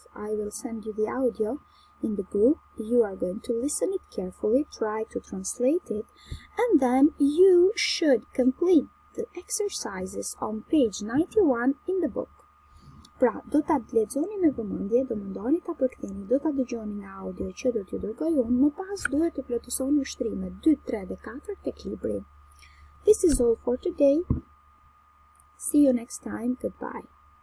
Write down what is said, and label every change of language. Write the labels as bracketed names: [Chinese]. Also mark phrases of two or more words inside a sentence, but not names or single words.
[English] I will send you the audio in the group. You are going to listen it carefully, try to translate it, and then you should complete the exercises on page 91 in the book. [Albanian] Pra, do ta lexoni me vëmendje, do mundoni ta përktheni, do ta dëgjoni nga audio që do t'ju dërgoj unë, më pas duhet të plotësoni ushtrimet 2, 3 dhe 4 tek libri. [English] This is all for today. See you next time. Goodbye.